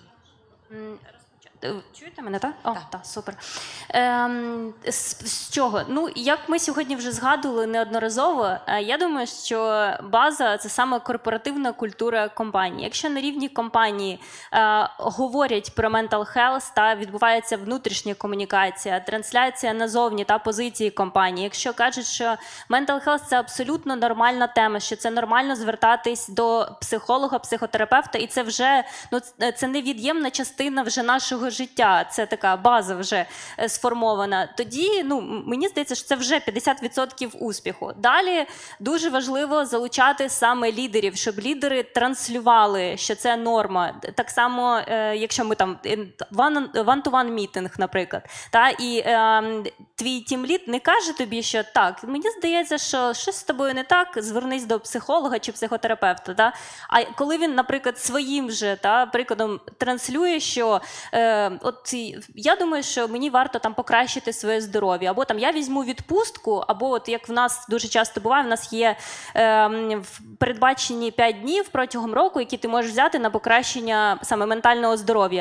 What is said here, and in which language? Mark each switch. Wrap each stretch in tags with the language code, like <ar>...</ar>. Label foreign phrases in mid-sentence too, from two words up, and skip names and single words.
<uk>Чуєте мене, так? О, Так. так, супер. З чого? Як ми сьогодні вже згадували неодноразово, я думаю, що база – це саме корпоративна культура компанії. Якщо на рівні компанії говорять про</uk> <en>mental health,</en> <uk>відбувається внутрішня комунікація, трансляція назовні позиції компанії. Якщо кажуть, що</uk> <en>mental health –</en> <uk>це абсолютно нормальна тема, що це нормально звертатись до психолога, психотерапевта, і це вже це невід'ємна частина вже нашого вашого життя це така база вже сформована, тоді мені здається, що це вже 50% успіху. Далі дуже важливо залучати саме лідерів, щоб лідери транслювали, що це норма. Так само, якщо ми там</uk> <en>one-to-one</en> <uk>мітинг, наприклад, і твій тімлід не каже тобі, що так, мені здається, що щось з тобою не так, звернись до психолога чи психотерапевта. А коли він, наприклад, своїм же прикладом транслює, що от я думаю, що мені варто там покращити своє здоров'я, або там я візьму відпустку, або от як в нас дуже часто буває, в нас є передбачені 5 днів протягом року, які ти можеш взяти на покращення саме ментального здоров'я.</uk>